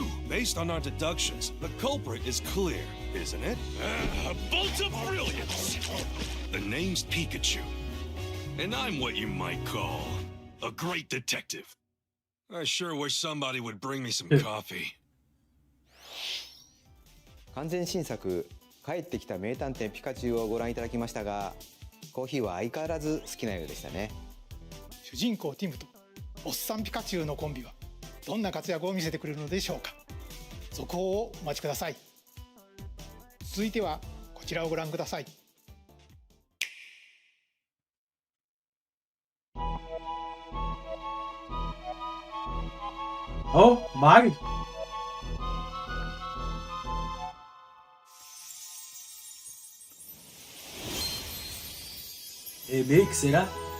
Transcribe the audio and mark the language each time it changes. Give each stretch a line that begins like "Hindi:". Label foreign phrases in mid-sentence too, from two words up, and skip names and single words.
English: Based on our deductions, the culprit is clear, isn't it? A bolt of brilliance! The name's Pikachu. And I'm what you might call a great detective. I sure wish somebody would bring me some coffee.
Japanese: 完全新作帰ってきた名探偵ピカチュウをご覧いただきましたが、コーヒーは相変わらず好きなようでしたね。主人公ティムとおっさんピカチュウのコンビはどんな活躍を見せてくれるのでしょうか。続報をお待ちください。続いてはこちらをご覧ください。
Portuguese: Oh, Mario. Remake, será?